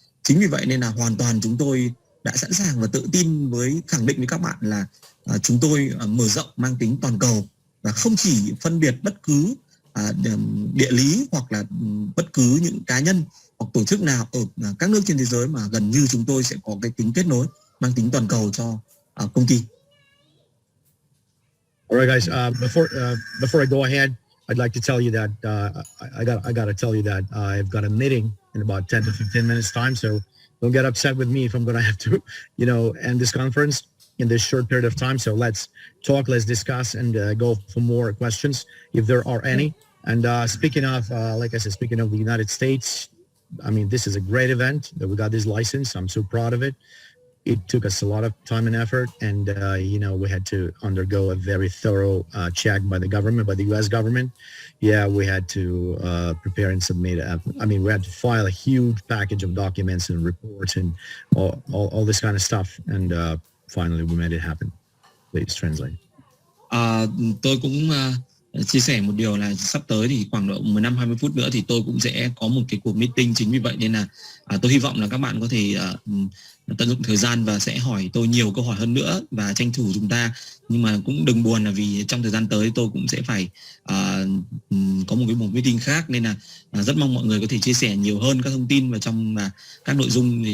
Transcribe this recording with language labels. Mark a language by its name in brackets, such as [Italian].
[Vietnamese] Chính vì vậy nên là hoàn toàn chúng tôi đã sẵn sàng và tự tin khẳng định với các bạn là chúng tôi mở rộng mang tính toàn cầu và không chỉ phân biệt bất cứ địa lý hoặc là bất cứ những cá nhân hoặc tổ chức nào ở các nước trên thế giới, mà gần như chúng tôi sẽ có cái tính kết nối mang tính toàn cầu cho công ty. [English] All right, guys. Before I go ahead, I'd like to tell you that I got to tell you that I've got a meeting in about 10 to 15 minutes time. So don't get upset with me if I'm going to have to, end this conference in this short period of time. So let's talk, let's discuss, and go for more questions if there are any. And speaking of, like I said, speaking of the United States, I mean, this is a great event that we got this license. I'm so proud of it. It took us a lot of time and effort, and we had to undergo a very thorough check by the government, by the U.S. government. Yeah, we had to prepare and submit. We had to file a huge package of documents and reports and all this kind of stuff. And finally, we made it happen. Please translate. [Vietnamese] Tôi cũng chia sẻ một điều là sắp tới thì khoảng độ 15-20 phút nữa thì tôi cũng sẽ có một cái cuộc meeting. Chính vì vậy nên là tôi hy vọng là các bạn có thể tận dụng thời gian và sẽ hỏi tôi nhiều câu hỏi hơn nữa và tranh thủ chúng ta. Nhưng mà cũng đừng buồn là vì trong thời gian tới tôi cũng sẽ phải có một cái buổi meeting khác, nên là rất mong mọi người có thể chia sẻ nhiều hơn các thông tin và trong các nội dung.